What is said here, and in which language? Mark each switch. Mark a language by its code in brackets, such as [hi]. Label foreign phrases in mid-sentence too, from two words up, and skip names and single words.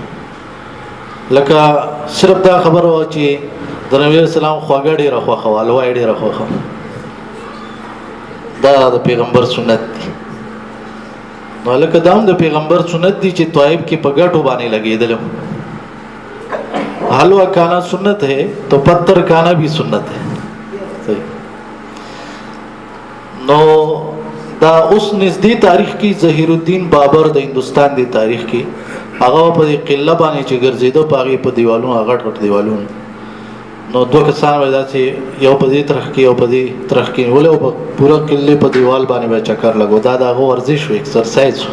[ps] لکه صرف دا خبره وه چې د نبی اسلام خواږه ډېره خوښه وه، حلوا یې ډېره خوښه وه، دا د پیغمبر سنت دی. نو لکه دا هم د پیغمبر سنت دی چې طائب کې په ګټو باندې لګېدلم، [ur] حلوا کانا سنت ہے تو پتھر کانا بھی سنت ہے. [ps] نو دا اوس نږدې تاریخ کې ظهیر الدین بابر د هندوستان دی تاریخ کې هغه په دې قله باندې چې ګرځېده په هغې په دیوالونو غټ غټ دیوالونو، نو دوه کسان به داسې یو په دې طرف کې یو په دې طرف کې نیولې او په پوره قلې په دیوال باندې به چکر لګو، دا د هغه ورزش و، اکسرسایز و.